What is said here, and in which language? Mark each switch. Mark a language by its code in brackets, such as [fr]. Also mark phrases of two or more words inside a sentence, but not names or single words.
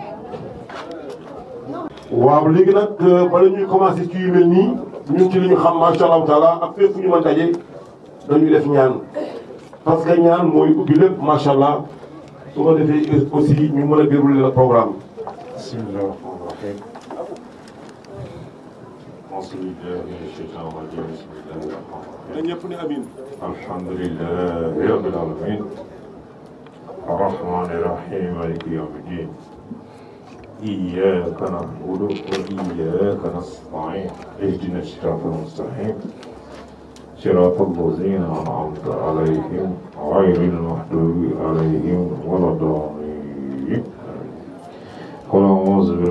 [wo] waaw léegi nag bala ñuy commencer ci yu mel nii ñun ci li ñu xam [ar] ما شاء الله تعالى [wo] ak fépp fu ñu mën daje dañuy def ñaan [fr] parce que [wo] ñaan mooy ubbi lépp [ar] ما شاء الله [wo] su ko defee aussi ñu mën a [fr] dérouler le programme. [ar] بسم الله الرحمن الرحيم بسم الله الشيطان الرجيم بسم الله الرحمن الرحيم. [wo] ñëpp ne amin. [ar] الحمد لله رب العالمين الرحمن الرحيم مالك يوم الدين. إياك نعبد وإياك نستعين اهدنا الصراط المستقيم صراط الذين أنعمت عليهم غير المغضوب عليهم ولا الضالين قل أعوذ برب